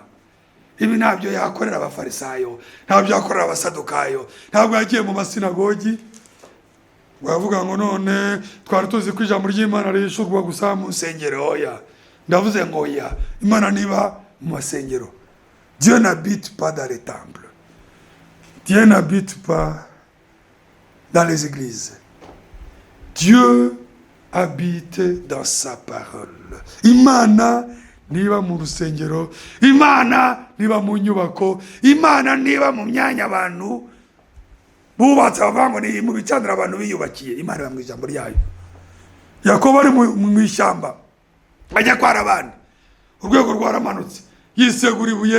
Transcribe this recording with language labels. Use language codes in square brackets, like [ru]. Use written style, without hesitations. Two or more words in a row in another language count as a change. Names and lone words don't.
[rw] Ibi ntabyo yakorera abafarisayo, ntabyo yakorera abasadukayo, ntabwo yagiye mu masinagogi bavuga ngo none twari tuzi ko ijambo ry'Imana rishurwa gusa mu nsengero. Oya, ndavuze ngo oya, Imana niba mu masengero. [fr] Dieu n'habite pas dans les temples, Dieu n'habite pas dans les églises, Dieu habite dans sa parole. [rw] Imana niba mu rusengero, Imana niba mu nyubako, Imana niba mu myanya abantu bubatse bavango ni mu bicanira abantu biyubakiye. Imana iba mu ijambo ryayo. Yakobo ari mu ishyamba ajya kwara abandi, urwego rwaramanutse, yisegura ibuye.